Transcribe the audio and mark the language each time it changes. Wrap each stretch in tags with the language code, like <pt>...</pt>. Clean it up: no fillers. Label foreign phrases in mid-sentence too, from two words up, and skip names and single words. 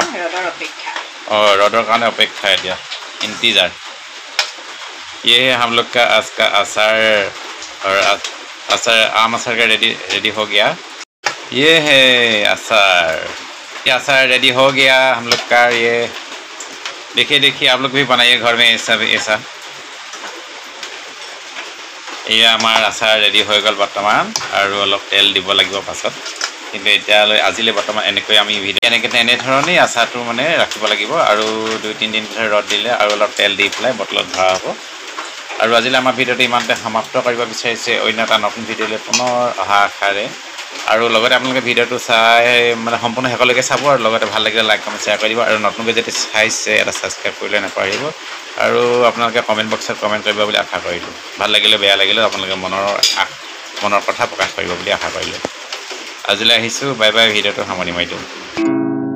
<as>ৰ'দৰ কাৰণে অপেক্ষা এতিয়া</as> <hi>ইন্তजार ये है हम लोग का आज का अचार और आम अचार का रेडी हो गया ये है अचार रेडी हो गया हम लोग का ये देखिए आप लोग भी बनाइए घर में ऐसा</hi> <as>এয়া আমাৰ আচাৰ ৰেডি হৈ গ'ল বৰ্তমান আৰু অলপ তেল দিব লাগিব পাছত কিন্তু এতিয়ালৈ আজিলৈ বৰ্তমান এনেকৈ আমি এনেধৰণেই আচাৰটো মানে ৰাখিব লাগিব আৰু 2-3 দিন পিছত ৰ'দ দিলে আৰু অলপ তেল দি পেলাই বটলত ভৰা হ'ব আৰু আজিলৈ আমাৰ ভিডিঅ'টো ইমানতে সমাপ্ত কৰিব বিচাৰিছে অন্য এটা নতুন ভিডিঅ'লৈ পুনৰ অহা আশাৰে আৰু লগতে আপোনালোকে ভিডিঅ'টো চাই মানে সম্পূৰ্ণ শেষলৈকে চাব আৰু লগতে ভাল লাগিলে</as> <en>like comment share</en> <as>কৰিব আৰু নতুনকৈ যদি চাইছে এটা ছাবস্ক্ৰাইব কৰিলে নাপাহৰিব আৰু আপোনালোকে কমেণ্ট বক্সত কমেণ্ট কৰিব বুলি আশা কৰিলোঁ ভাল লাগিলে বেয়া লাগিলেও আপোনালোকে মনৰ কথা প্ৰকাশ কৰিব বুলি আশা কৰিলোঁ আজিলৈ আহিছোঁ</as> <en>bye bye</en> <as>ভিডিঅ'টো সামৰণি মাৰি দিওঁ</as>